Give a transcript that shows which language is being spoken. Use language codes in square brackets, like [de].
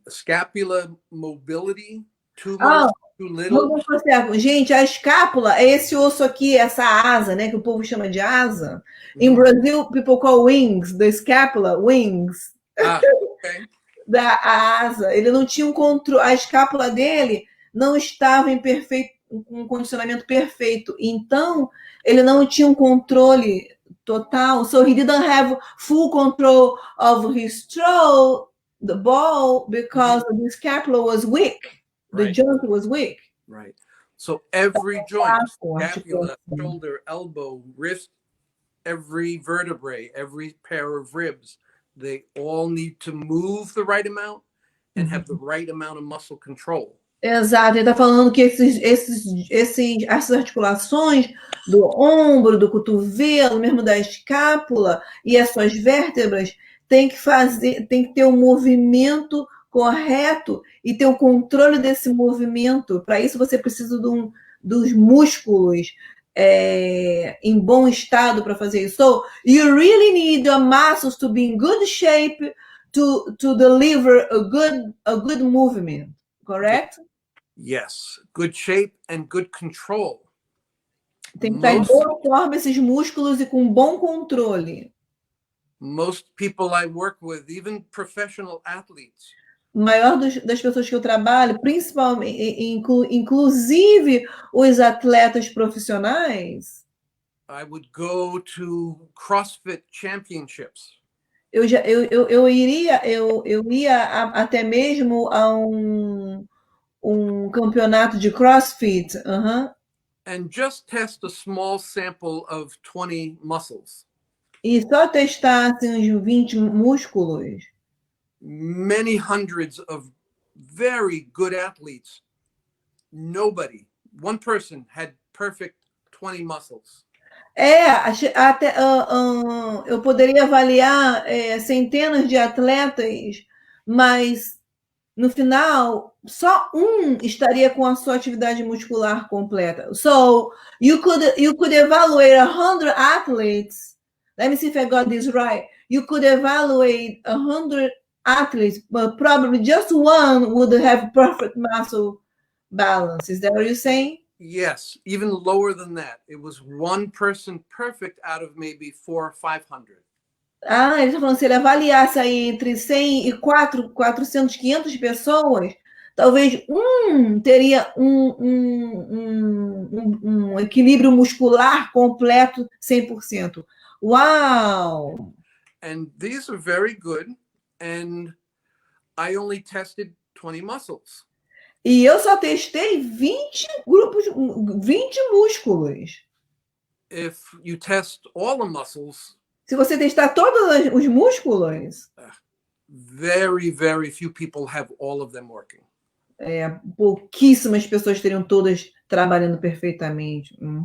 [en] Scapula mobility, too much, too little. [pt] Gente, a escápula é esse osso aqui, essa asa, né, que o povo chama de asa. [en] In Brazil, people call wings, the scapula, wings. Okay. [pt] Da asa. Ele não tinha um controle, a escápula dele não estava em um condicionamento perfeito. Então, ele não tinha um controle total. [en] So he didn't have full control of his throw, the ball, because the scapula was weak. The joint was weak. Right. So every joint, [pt] Articulação. [en] scapula, shoulder, elbow, wrist, every vertebrae, every pair of ribs, they all need to move the right amount and have the right amount of muscle control. [pt] Exato, ele está falando que essas articulações do ombro, do cotovelo, mesmo da escápula e as suas vértebras tem que ter um movimento correto e ter o controle desse movimento. Para isso você precisa dos músculos em bom estado para fazer isso. [en] So you really need your muscles to be in good shape to deliver a good movement, correct? Yes, good shape and good control. [pt] Tem que estar em boa forma esses músculos e com bom controle. [en] Most people I work with, even professional athletes, [pt] maior das pessoas que eu trabalho, principalmente, inclusive os atletas profissionais, [en] I would go to CrossFit championships. [pt] Eu ia até mesmo a um campeonato de CrossFit. [en] And just test a small sample of 20 muscles. [pt] E só testar assim, uns 20 músculos. [en] Many hundreds of very good athletes. Nobody, one person had perfect 20 muscles. [pt] Até eu poderia avaliar centenas de atletas, mas no final só um estaria com a sua atividade muscular completa. [en] So you could evaluate 100 athletes. Let me see if I got this right. You could evaluate 100 athletes, but probably just one would have perfect muscle balance. Is that what you're saying? Yes, even lower than that. It was one person perfect out of maybe 400 or 500. [pt] Ele está falando, se ele avaliasse aí entre 100 e 400, 500 pessoas, talvez teria um equilíbrio muscular completo 100%. Uau! [en] And these are very good, and I only tested 20 muscles. [pt] E eu só testei 20 músculos. [en] If you test all the muscles, [pt] se você testar todos os músculos, [en] very, very few people have all of them working. [pt] Pouquíssimas pessoas teriam todas trabalhando perfeitamente.